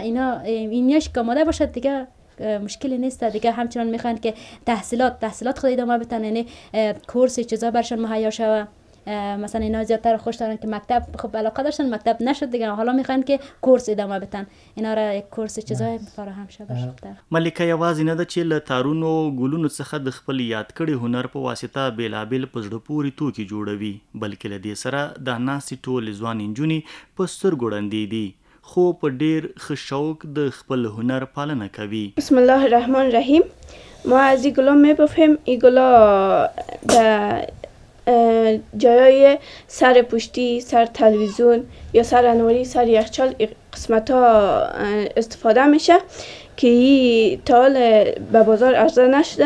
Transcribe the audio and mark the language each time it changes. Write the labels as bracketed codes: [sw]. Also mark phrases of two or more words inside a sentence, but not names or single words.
[fa] ایناش که آماده باشه دیگه مشکلی نیست دیگه. همچنان میخوان که تحصیلات خود ادامه بدن، یعنی کورس چیزا برشان مهیا شوه. مثلا اینا زیادتر خوش دارن که مکتب خب علاقه داشتن، مکتب نشد دیگه، حالا میخوان که کورس ادامه بدن، اینا را یک کورس چیزای فراهم شده. [ps] ملکه یوازې نه ده چې له تارونو ګلونو څخه د خپل یاد کړي هنر په واسطه بیلابیل په زړه پورې توکي جوړوي، بلکې له دې سره د ناستې ټولې ځوانې نجونې په سترګو ړندې دي، خو په ډېر ښه شوق د خپل هنر پالنه کوي. [ar] بسم الله الرحمن الرحیم. [fa] ما از این گلا میبافیم. این گلا در جایای سر پشتی، سر تلویزیون یا سر انواری، سر یخچال قسمت ها استفاده میشه که این تا حال به بازار عرضه نشده.